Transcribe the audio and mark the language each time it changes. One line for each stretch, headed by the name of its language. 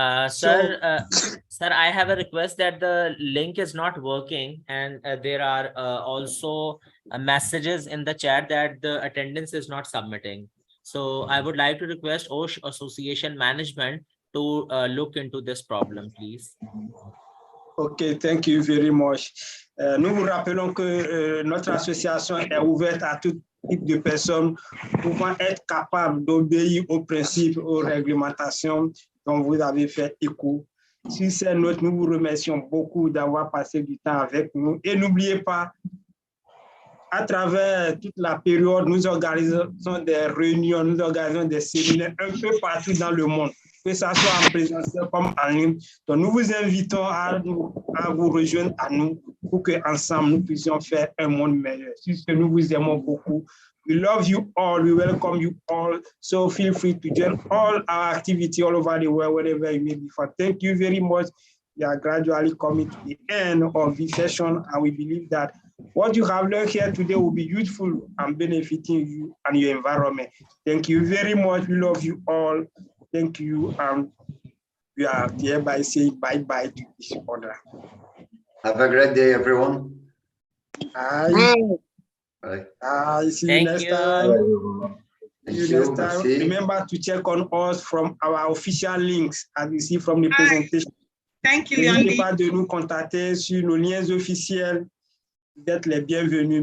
English: Sir, I have a request that the link is not working, and there are also messages in the chat that the attendance is not submitting. So I would like to request OSH Association management to look into this problem, please. OK, thank you very much.
French: Nous vous rappelons que notre association est ouverte à tout type de personnes pouvant être capables d'obéir aux principes, aux réglementations dont vous avez fait écho. Sur ces notes, nous vous remercions beaucoup d'avoir passé du temps avec nous. Et n'oubliez pas, à travers toute la période, nous organisons des réunions, nous organisons des séminaires un peu partout dans le monde, que ce soit en présentiel comme en ligne. Donc, nous vous invitons à vous rejoindre à nous pour qu'ensemble, nous puissions faire un monde meilleur. C'est ce que nous vous aimons beaucoup.
English: We love you all. We welcome you all. So feel free to join all our activity all over the world, wherever you may be. Thank you very much. We are gradually coming to the end of this session, and we believe that what you have learned here today will be useful and benefiting you and your environment. Thank you very much. We love you all. Thank you. And we are hereby saying bye-bye to each other. Have a great day, everyone. Bye. Bye. See you next time.
French: Merci.
English: Remember to check on us from our official links, as you see from the presentation. Thank you,
French: N'hésitez Yanni. pas de nous contacter sur nos liens officiels. Vous êtes les bienvenus.